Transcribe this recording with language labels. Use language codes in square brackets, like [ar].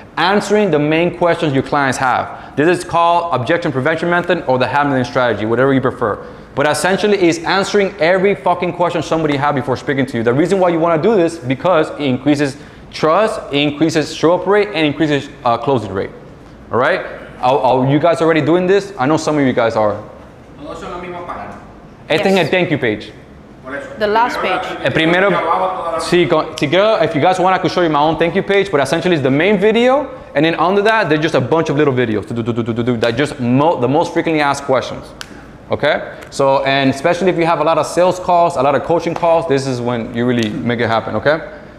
[en] Answering the main questions your clients have. This is called objection prevention method or the handling strategy, whatever you prefer. But essentially it's answering every fucking question somebody had before speaking to you. The reason why you want to do this because it increases trust, it increases show up rate, and increases closing rate. All right? Are you guys already doing this? I know some of you guys are. [es] Todos son la misma página. Este es el thank you page. Por eso. [en] The last page. [es] El primero, sí, si quiero, [en] if you guys want, I could show you my own thank you page, but essentially it's the main video, and then under that, there's just a bunch of little videos that just the most frequently asked questions. Okay? So, and especially if you have a lot of sales calls, a lot of coaching calls, this is when you really make it happen, okay?